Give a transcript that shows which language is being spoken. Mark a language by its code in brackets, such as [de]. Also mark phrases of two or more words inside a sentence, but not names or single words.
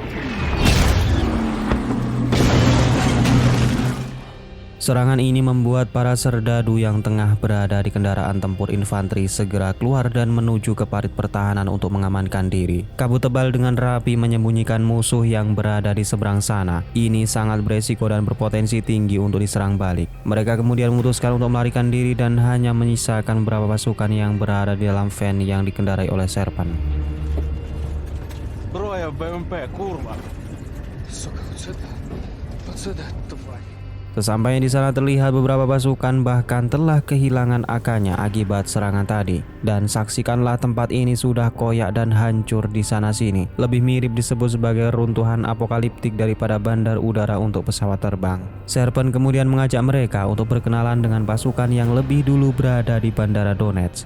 [id] Serangan ini membuat para serdadu yang tengah berada di kendaraan tempur infanteri segera keluar dan menuju ke parit pertahanan untuk mengamankan diri. Kabut tebal dengan rapi menyembunyikan musuh yang berada di seberang sana. Ini sangat beresiko dan berpotensi tinggi untuk diserang balik. Mereka kemudian memutuskan untuk melarikan diri dan hanya menyisakan beberapa pasukan yang berada di dalam van yang dikendarai oleh Serpan. [ru] Broja БМП, kurwa. Сука, вот сюда, тварь. [id] Sesampainya di sana terlihat beberapa pasukan bahkan telah kehilangan AK-nya akibat serangan tadi. Dan saksikanlah tempat ini sudah koyak dan hancur di sana sini. Lebih mirip disebut sebagai runtuhan apokaliptik daripada bandar udara untuk pesawat terbang. Serpan kemudian mengajak mereka untuk berkenalan dengan pasukan yang lebih dulu berada di Bandara Donetsk.